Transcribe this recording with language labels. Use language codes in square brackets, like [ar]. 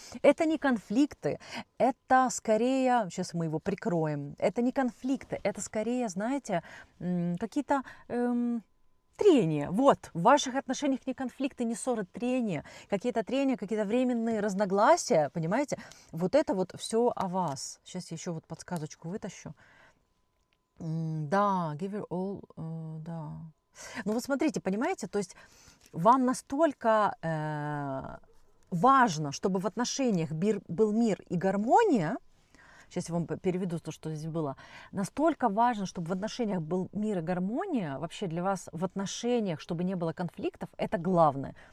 [ru] Это не конфликты, это скорее, сейчас мы его прикроем, это не конфликты, это скорее, знаете, какие-то... трения. Вот, в ваших отношениях не конфликты, не ссоры, трения, какие-то временные разногласия, понимаете? Вот это вот все о вас. Сейчас я еще вот подсказочку вытащу. Да, [en] give your all, [ru] да. Ну вот смотрите, понимаете, то есть вам настолько важно, чтобы в отношениях был мир и гармония. Сейчас я вам переведу то, что здесь было. Настолько важно, чтобы в отношениях был мир и гармония, вообще для вас в отношениях, чтобы не было конфликтов, это главное.